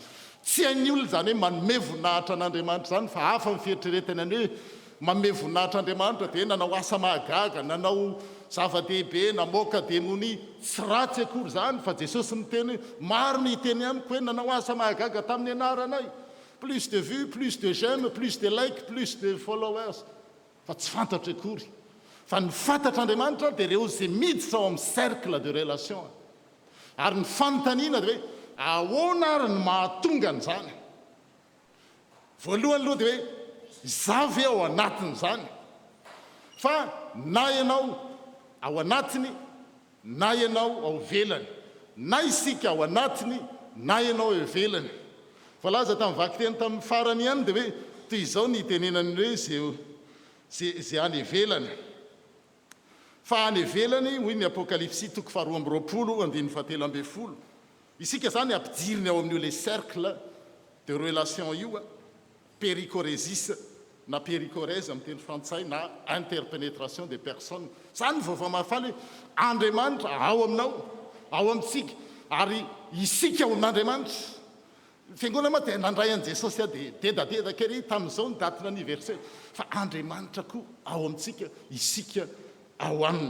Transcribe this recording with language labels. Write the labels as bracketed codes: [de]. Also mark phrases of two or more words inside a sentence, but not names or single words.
[mg] Tsy hain'ny olona zany hoe manome voninahitra an'Andriamanitra zany, fa hafa ny fieritreretana hoe manome voninahitra Andriamanitra dia nanao asa mahagaga, nanao zava-dehibe, namoaka demonia. Tsy ratsy akory zany, fa Jesosy niteny hoe maro ny hiteny amiko hoe nanao asa mahagaga tamin'ny anaranay. [fr] Plus de vues, plus de j'aime, plus de likes, plus de followers. [mg] Fa tsy fantatra akory. Fa ny fantatra Andriamanitra dia ireo izay miditra ao amin'ny [fr] cercle de relation. [mg] Ary ny fanontaniana dia hoe ahoana ary ny mahatonga an'izany? Voalohany aloha dia hoe zavy ao anatin'izany. Fa na ianao ao anatiny, na ianao ao ivelany. Na isika ao anatiny, na ianao ao ivelany. Voalaza tamin'ny vaky teny tamin'ny farany ihany dia hoe toy izao ny tenenany hoe zay any ivelany. Fa any ivelany, hoy ny Apokalipsy 2:20-7. Isika zany ampidiriny ao amin'io le [fr] cercle de relation [mg] io, péricorésis na péricorèse amin'ny teny frantsay, na [fr] interpénétration des personnes. [mg] Zany vaovao mahafaly Andriamanitra ao aminao, ao amintsika, ary isika ao amin'Andriamanitra. Fiangonana moa dia nandray an'i Jesosy dia dedadedaka ery tamin'izao ny datina anniversaire, fa Andriamanitra koa ao amintsika, isika ao aminy.